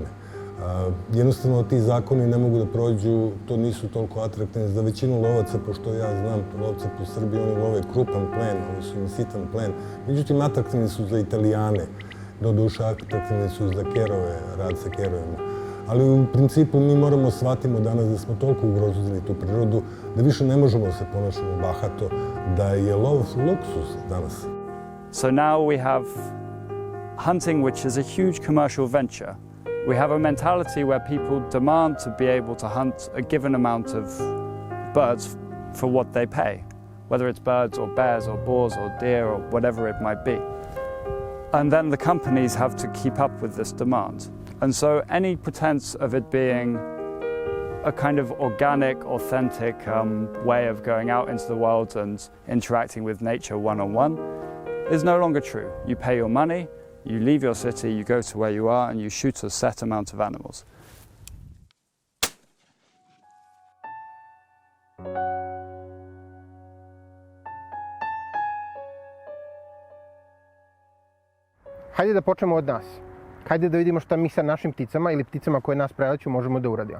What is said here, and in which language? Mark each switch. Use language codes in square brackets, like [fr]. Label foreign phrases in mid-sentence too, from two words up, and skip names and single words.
[sr] Jednostavno, ti zakoni ne mogu da prođu, to nisu toliko atraktivni za većinu lovaca, pošto ja znam lovce po Srbiji, oni love krupan plen, oni su im sitan plen. Međutim, atraktivni su za Italijane, doduše atraktivni su za kerove, rad sa kerovima. Ali u principu mi moramo shvatimo danas da smo toliko ugrozili tu prirodu da više ne možemo da se ponašamo bahato, da je lov luksus danas. [en] So now we have hunting, which is a huge commercial venture. We have a mentality where people demand to be able to hunt a given amount of birds for what they pay, whether it's birds or bears or boars or deer or whatever it might be. And then the companies have to keep up with this demand. And so any pretense of it being a kind of organic, authentic way of going out into the world and interacting with nature one-on-one is no longer true. You pay your money, you leave your city, you go to where you are, and you shoot a set amount of animals. [sr] Hajde da počnemo od nas. Hajde da vidimo šta mi sa našim pticama ili pticama koje nas preleću možemo da uradimo.